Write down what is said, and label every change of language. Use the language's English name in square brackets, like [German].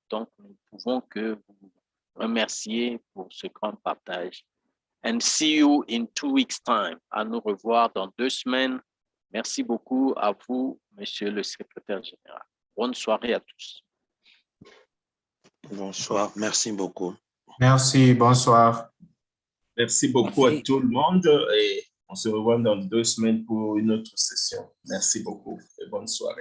[French] Donc, nous ne pouvons que vous remercier pour ce grand partage. [English] And see you in 2 weeks' time. [French] À nous revoir dans 2 semaines. Merci beaucoup à vous, Monsieur le Secrétaire général. Bonne soirée à tous. Bonsoir, merci beaucoup. Merci, bonsoir. Merci beaucoup à tout le monde, et on se revoit dans 2 semaines pour une autre session. Merci beaucoup et bonne soirée.